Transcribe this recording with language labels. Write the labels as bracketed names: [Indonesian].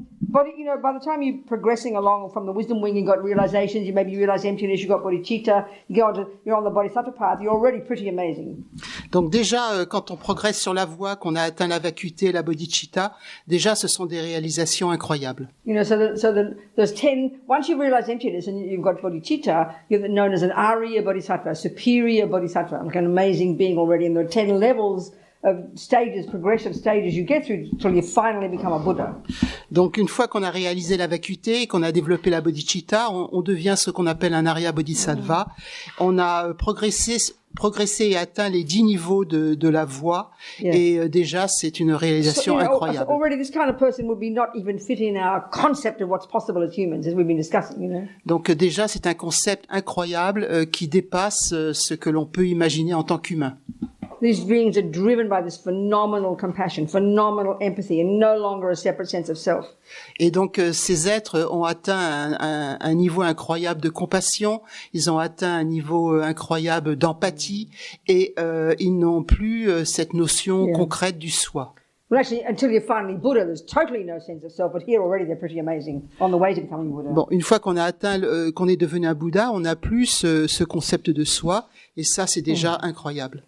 [English] But, you know, by the time you're progressing along from the wisdom wing, you've got realizations, you maybe realize emptiness, you've got bodhicitta, you're on the bodhisattva path, you're already pretty amazing. [French] Donc déjà, quand on progresse sur la voie, qu'on a atteint la vacuité, la bodhicitta, déjà ce sont des réalisations incroyables. [English] You know, there's 10, once you realize emptiness and you've got bodhicitta, you're known as an Arya bodhisattva, a superior bodhisattva, like an amazing being already, and there are 10 levels of stages, progressive stages you get through till you finally become a Buddha. [French] Donc une fois qu'on a réalisé la vacuité et qu'on a développé la bodhicitta, on devient ce qu'on appelle un Arya Bodhisattva. On a progressé et atteint les 10 niveaux de la voie, et déjà c'est une réalisation incroyable. [English] Already this kind of person would be not even fit in our concept of what's possible as humans, as we've been discussing, you know. [French] Donc déjà c'est un concept incroyable qui dépasse ce que l'on peut imaginer en tant qu'humain. [English] These beings are driven by this phenomenal compassion, phenomenal empathy, and no longer a separate sense of self. [French] Et donc ces êtres ont atteint un niveau incroyable de compassion, ils ont atteint un niveau incroyable d'empathie, et ils n'ont plus cette notion concrète du soi. [English] Well, actually, until you're finally Buddha, there's totally no sense of self. But here already, they're pretty amazing on the way to becoming Buddha. [French] Bon, une fois qu'on a atteint, qu'on est devenu un Bouddha, on n'a plus ce concept de soi, et ça, c'est déjà incroyable.